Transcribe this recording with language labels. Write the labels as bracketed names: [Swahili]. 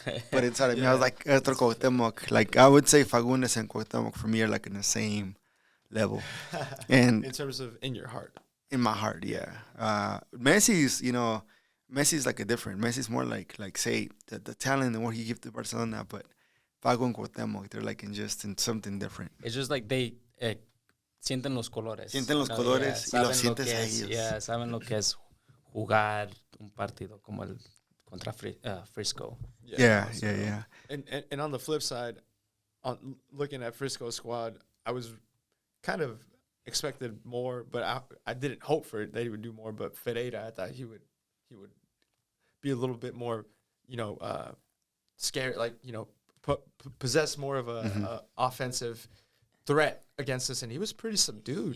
[English] But inside of me, I was like, [Spanish] otro Cuauhtémoc. [English] Like, I would say Fagundes and Cuauhtémoc for me are like in the same level. And in terms of in your heart. In my heart, yeah. Messi's like a different. Messi's more like say the talent and what he gives to Barcelona, but Fago and Cuauhtémoc, they're like in something different. It's just like they [Spanish] sienten los colores. Sienten los colores y los sientes a ellos. [English] Yeah, [Spanish] saben lo que es jugar un partido como el contra Frisco. [English] Yeah. And on the flip side, on looking at Frisco's squad, I was kind of expected more, but I didn't hope for it. They would do more. But Ferreira, I thought he would be a little bit more, scared, like, possess more of a offensive threat against us, and he was pretty subdued.